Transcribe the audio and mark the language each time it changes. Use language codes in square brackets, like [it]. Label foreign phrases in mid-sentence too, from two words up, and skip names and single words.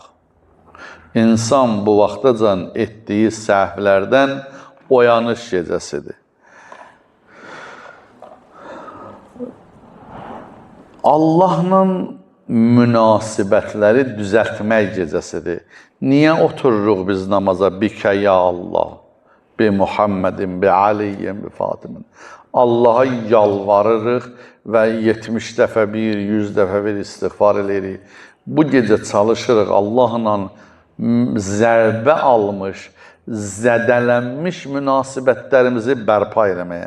[az] İnsan bu vaxtacan etdiyi səhvlərdən oyanış gecəsidir. Allahla münasibətləri düzəltmək gecəsidir. Niyə otururuq biz namaza? [ar] بك يا الله، بمحمد، بعلي، بفاطمة. [az] Allaha yalvarırıq və 70 dəfə bir, 100 dəfə bir istiğfar edirik. Bu gecə çalışırıq Allahla zərbə almış, zədələnmiş münasibətlərimizi bərpa eləməyə.